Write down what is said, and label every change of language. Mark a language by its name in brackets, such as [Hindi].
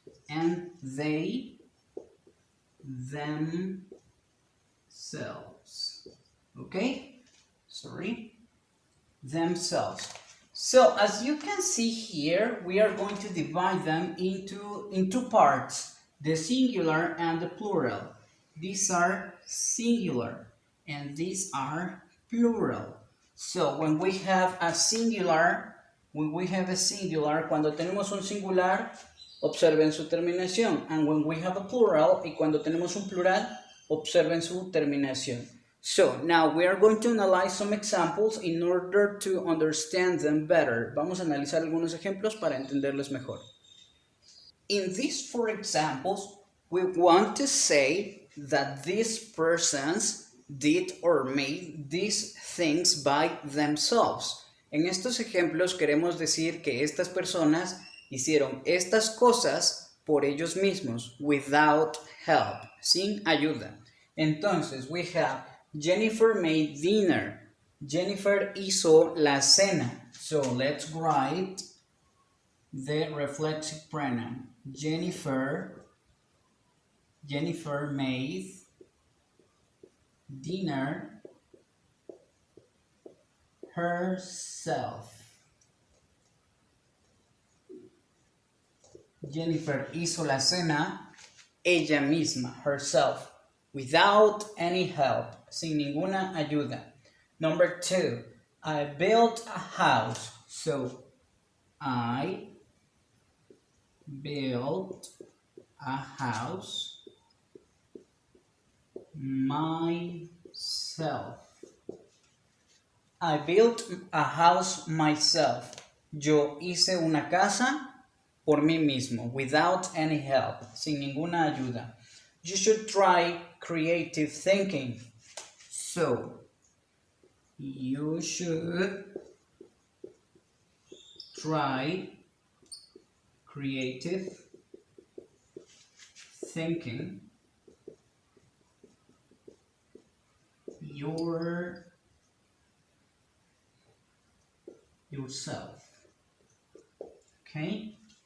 [English] And they, themselves. Okay? Sorry. Themselves. So as you can see here, we are going to divide them in two parts, the singular and the plural. These are singular and these are plural. So when we have a singular, [Spanish] cuando tenemos un singular, observen su terminación. [English] And when we have a plural, [Spanish] y cuando tenemos un plural, observen su terminación. [English] So, now we are going to analyze some examples in order to understand them better. [Spanish] Vamos a analizar algunos ejemplos para entenderles mejor. [English] In these four examples, we want to say that these persons did or made these things by themselves. [Spanish] En estos ejemplos queremos decir que estas personas hicieron estas cosas por ellos mismos, [English] without help, [Spanish] sin ayuda. [English] Entonces, we have Jennifer made dinner. [Spanish] Jennifer hizo la cena. [English] So, let's write the reflexive pronoun. Jennifer made dinner herself. [Spanish] Jennifer hizo la cena ella misma, [English] herself, without any help. [Spanish] sin ninguna ayuda. [English] Number 2, I built a house. So, I built a house myself. I built a house myself. [Spanish] Yo hice una casa por mí mismo, [English] without any help, [Spanish] sin ninguna ayuda. [English] You should try creative thinking. So, you should try creative thinking yourself. Okay?